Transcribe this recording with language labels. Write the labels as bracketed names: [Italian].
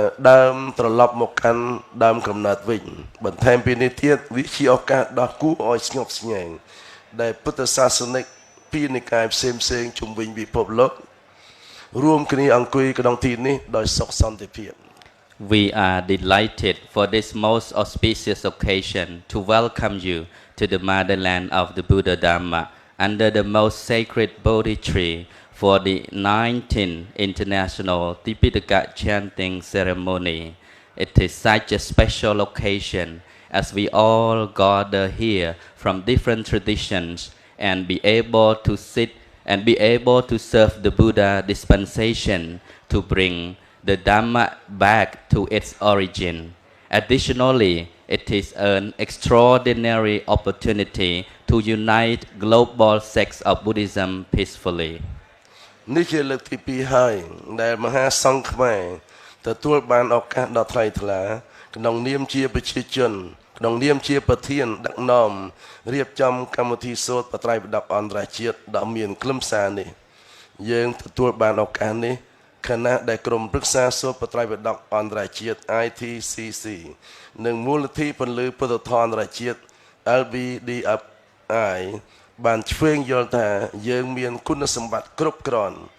[Khmer] ដើមត្រឡប់មកកាន់ដើមកំណើតវិញបន្ថែមពីនេះទៀតវាជាឱកាសដ៏គួរឲ្យស្ងប់ស្ងាត់ដែលពុទ្ធសាសនិកពីនិកាយផ្សេងជុំវិញពិភពលោករួមគ្នាអង្គុយក្នុងទីនេះដោយសុខសន្តិភាព [English] We are delighted for this most auspicious occasion to welcome you to the motherland of the Buddha Dhamma under the most sacred Bodhi tree for the 19th International Tipitaka Chanting Ceremony. It is such a special occasion as we all gather here from different traditions and be able to sit and be able to serve the Buddha dispensation to bring the Dhamma back to its origin. Additionally, it is an extraordinary opportunity to unite global sects of Buddhism peacefully. [Khmer] នេះជាលើកទី2ហើយដែលមហាសង្ឃខ្មែរទទួលបានឱកាសដ៏ថ្លៃថ្លាក្នុងនាមជាប្រជាជនក្នុងនាមជាប្រធានដឹកនាំរៀបចំកម្មវិធីសូត្របត្រៃបដកអន្តរជាតិដ៏មានខ្លឹមសារនេះ យើងទទួលបានឱកាសនេះខណៈដែលក្រុមប្រឹក្សាសូត្របត្រៃបដកអន្តរជាតិ ITCC និងមូលនិធិពន្លឺពុទ្ធធម៌អន្តរជាតិ LBDFI បានឆ្វេងយល់ថាយើងមានគុណសម្បត្តិគ្រប់គ្រាន់